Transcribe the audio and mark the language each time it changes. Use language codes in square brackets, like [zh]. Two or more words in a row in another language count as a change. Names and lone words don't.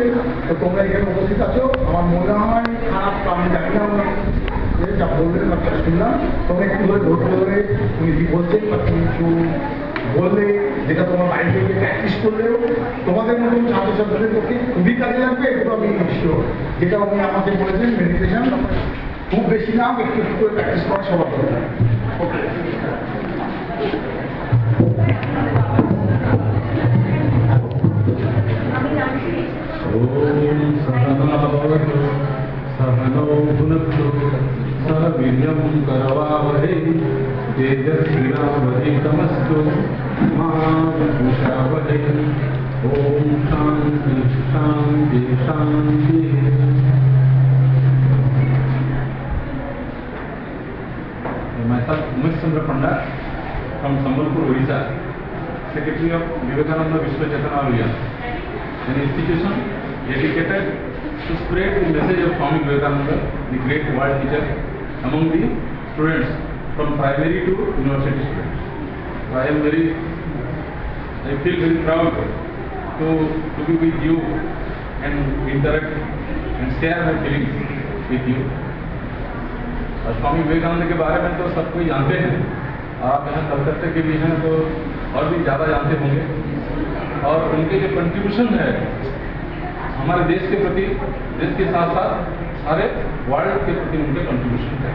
[bn] তো তোমরা এখানে উপস্থিত আছো, আমার মনে হয় খারাপ, আমি জানি না যা বললেন বা শুনলাম, তোমরা একটু ধরে ধৈর্য ধরে উনি কি বলছেন বা কিছু বললে যেটা তোমার বাড়িতে গিয়ে প্র্যাকটিস করলেও তোমাদের মতন ছাত্রছাত্রীদের পক্ষে খুবই কাজে লাগবে। একটু আমি শিওর, যেটা উনি আমাকে বলেছেন মেডিটেশন খুব বেশি না, একটু একটু করে প্র্যাকটিস করা সবার দরকার। ওকে, [sa] सहनौ भुनक्तु सह वीर्यं करवावहै तेजस्विनावधीतमस्तु मा विद्विषावहै। ओम शांति शांति शांति। [en] Myself Umesh Chandra Panda from Sambalpur, Odisha, Secretary of Vivekananda Vishwa Chaitanya, an institution dedicated to spread the message of Swami Vivekananda, the great world teacher, among the students from primary to university students. So I feel very proud to be with you and interact and share my feelings with you. [hi] और स्वामी विवेकानंद के बारे में तो सब कोई जानते हैं, और आप यहाँ कलकत्ते के भी हैं तो और भी ज़्यादा जानते होंगे। और उनके जो कंट्रीब्यूशन है हमारे देश के प्रति, देश के साथ साथ सारे वर्ल्ड के प्रति उनके कंट्रीब्यूशन है।